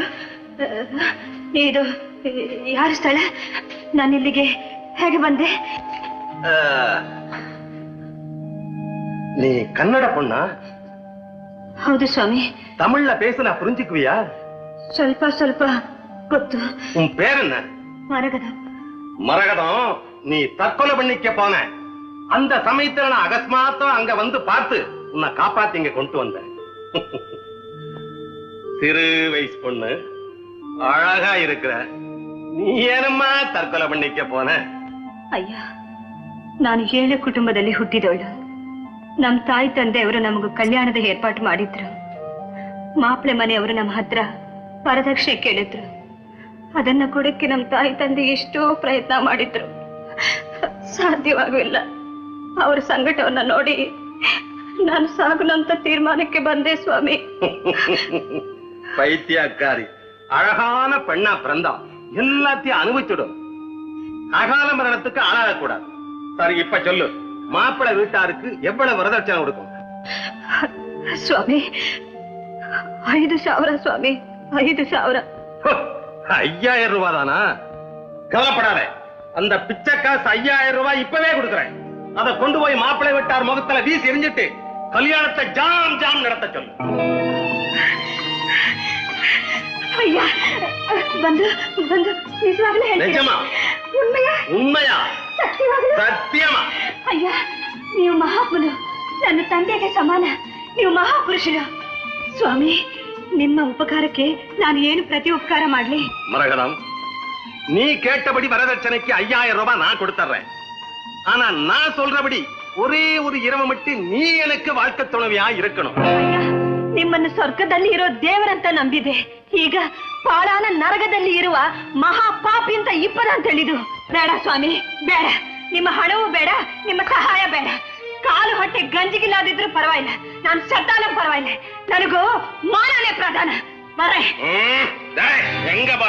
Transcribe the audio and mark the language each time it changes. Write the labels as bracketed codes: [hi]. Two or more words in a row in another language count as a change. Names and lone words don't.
[kn] ಇದು ಯಾರು ಸ್ಥಳ? ನಾನು ಇಲ್ಲಿಗೆ ಹೇಗೆ ಬಂದೆ? [ta] நீ கன்னட பொண்ணா? [kn] ಹೌದು ಸ್ವಾಮಿ. [ta] தமிழ்ல பேசுனா புரிஞ்சுக்குவியா? [kn] ಸ್ವಲ್ಪ ಸ್ವಲ್ಪ ಗೊತ್ತು. [ta] உன் பேர் என்ன? [kn] ಮರಗದ. [ta] மரகதம், நீ தற்கொலை பண்ணிக்க போன அந்த சமயத்துல நான் அகஸ்மாத்தம் அங்க வந்து பார்த்து உன்னை காப்பாத்தி இங்க கொண்டு வந்தேன். சிறு வயசு பொண்ணு, அழகா இருக்கிற, நீ ಏನమ్మಾ தற்கொலை பண்ணிக்க போன? [kn] ಅಯ್ಯ, ನಾನು 7 ಕುಟುಂಬದಲ್ಲಿ ಹುಟ್ಟಿದವಳು. ನಮ್ ತಾಯಿ ತಂದೆಯವರು ನಮಗೂ ಕಲ್ಯಾಣದ ಏರ್ಪಾಟು ಮಾಡಿದ್ರು. ಮಾಪ್ಳೆ ಮನೆಯವರು ನಮ್ಮ ಹತ್ರ ವರದಕ್ಷಿಣೆ ಕೇಳಿದ್ರು. ಅದನ್ನ ಕೊಡಕ್ಕೆ ನಮ್ ತಾಯಿ ತಂದೆ ಎಷ್ಟೋ ಪ್ರಯತ್ನ ಮಾಡಿದ್ರು, ಸಾಧ್ಯವಾಗಲಿಲ್ಲ. ಅವರ ಸಂಕಟವನ್ನ ನೋಡಿ ನಾನು ಸಾಗುನಂತ ತೀರ್ಮಾನಕ್ಕೆ ಬಂದೆ ಸ್ವಾಮಿ. [ta] பைத்தியக்காரி, அழகான பெண்ணா பிறந்தா எல்லாத்தையும் அனுபவிச்சுடும். அகால மரணத்துக்கு ஆளாக கூடாது. சரி, இப்ப சொல்லு, மாப்பிள்ளை வீட்டாருக்கு எவ்வளவு வரதட்சணை கொடுக்கும்? [kn] ಸ್ವಾಮಿ, 5,000 ಸ್ವಾಮಿ, 5,000. [ta] 5000 ரூபாய் தானா? கவலைப்படாத, அந்த பிச்சை காசு 5000 ரூபாய் இப்பவே கொடுக்குறேன். அதை கொண்டு போய் மாப்பிள்ளை வீட்டார் முகத்துல வீசி எரிஞ்சிட்டு கல்யாணத்தை ஜாம் ஜாம் நடத்த சொல்லு. [kn] ಅಯ್ಯ, ಬಂದು ಬಂದು ನಿಜವಾಗ್ಲೂ ಹೇಳ್ತೀನಿ. [ta] நிஜமா? [kn] ಉண்ಮೆಯಾ? [ta] உண்மையா? [kn] ಸತ್ಯವಾಗ್ಲೂ? [ta] சத்தியமா? [kn] ಅಯ್ಯ, ನೀವು ಮಹಾತ್ಮನು, ನನ್ನ ತಂದೆಗೆ ಸಮಾನ. ನೀವು ಮಹಾಪುರುಷರು ಸ್ವಾಮಿ. ನಿಮ್ಮ ಉಪಕಾರಕ್ಕೆ ನಾನು ಏನು ಪ್ರತಿ ಉಪಕಾರ ಮಾಡ್ಲಿ? [ta] மரகதம், நீ கேட்டபடி வரதட்சணைக்கு 5000 ரூபாய் நான் கொடுத்துறேன். ஆனா நான் சொல்றபடி ஒரே ஒரு இரவு மட்டும் நீ எனக்கு வாழ்க்கை துணைவியா இருக்கணும். [kn] ಅಯ್ಯ, ನಿಮ್ಮನ್ನು ಸ್ವರ್ಗದಲ್ಲಿ ಇರೋ ದೇವರಂತ ನಂಬಿದೆ. ಈಗ ಪಾಳಾನ ನರಕದಲ್ಲಿ ಇರುವ ಮಹಾ ಪಾಪಿ ಅಂತ ಇಬ್ಬರ ಅಂತ ಹೇಳಿದು. ಬೇಡ ಸ್ವಾಮಿ, ಬೇಡ. ನಿಮ್ಮ ಹಣವೂ ಬೇಡ, ನಿಮ್ಮ ಸಹಾಯ ಬೇಡ. ಕಾಲು ಹೊಟ್ಟೆ ಗಂಜಿಗಿಲ್ಲದಿದ್ರು ಪರವಾಗಿಲ್ಲ, ನಾನು ಸತ್ತಾலும் ಪರವಾಗಿಲ್ಲ, ನನಗೂ ಮಾನನೇ ಪ್ರಧಾನ. ಬರೇ [ta] எங்க போற?